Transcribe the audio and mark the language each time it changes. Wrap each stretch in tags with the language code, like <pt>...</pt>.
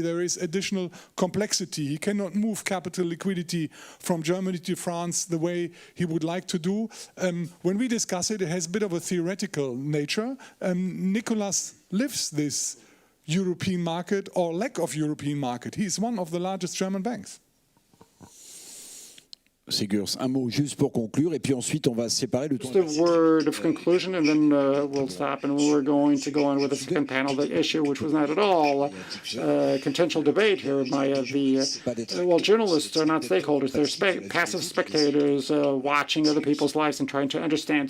<en>There is additional complexity. He cannot move capital liquidity from Germany to France the way he would like to do. When we discuss it, it has a bit of a theoretical nature. Nicolas lives this European market or lack of European market. He is one of the largest German banks.</en> <fr>Sigurd, un mot juste pour conclure, et puis ensuite on va séparer le temps.</fr> <en>Just a word of conclusion, and then we'll stop, and we're going to go on with the second panel, the issue which was not at all a contentious debate here by well, journalists are not stakeholders, they're passive spectators watching other people's lives and trying to understand.</en>